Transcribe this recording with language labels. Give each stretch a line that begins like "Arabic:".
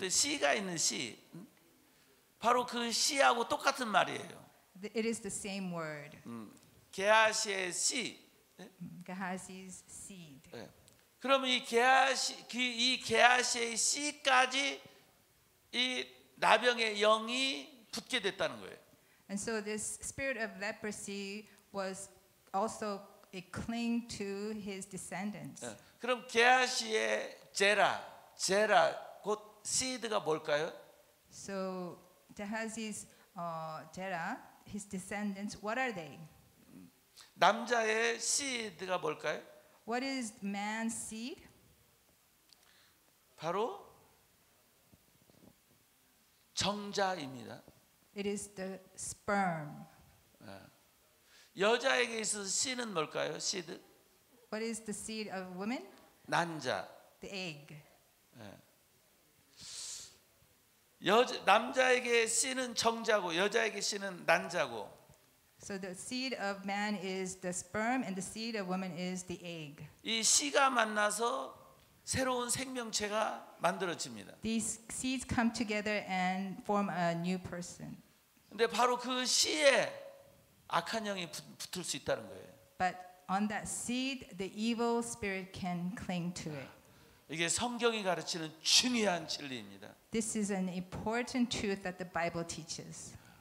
Korean: 또 씨가 있는 씨 바로 그 씨하고 똑같은 말이에요.
English: It is the same word.
Korean: 게하시의 씨.
English: Gehazi's seed.
Korean: 그러면 이 게하시의 씨까지 이 나병의 영이 붙게 됐다는 거예요.
English: And so this spirit of leprosy was also a cling to his descendants.
Korean: 그럼 게하시의 제라 곧 씨드가 뭘까요?
English: So Gehazi's Jera, his descendants, what are they?
Korean: 남자의 씨드가 뭘까요?
English: What is man's seed?
Korean: 바로 정자입니다.
English: It is the sperm.
Korean: 여자에게 있어서 씨는 뭘까요? 씨드?
English: What is the seed of woman?
Korean: 난자.
English: The egg.
Korean: 남자에게 씨는 정자고 여자에게 씨는 난자고.
English: So the seed of man is the sperm and the seed of woman is the egg.
Korean: 이 씨가 만나서 새로운 생명체가 만들어집니다.
English: These seeds come together and form a new person.
Korean: 근데 바로 그 씨에 악한 영이 붙을 수 있다는 거예요.
English: But on that seed, the evil spirit can cling to it.
Korean: 이게 성경이 가르치는 중요한 진리입니다.
English: This is an important truth that the Bible teaches.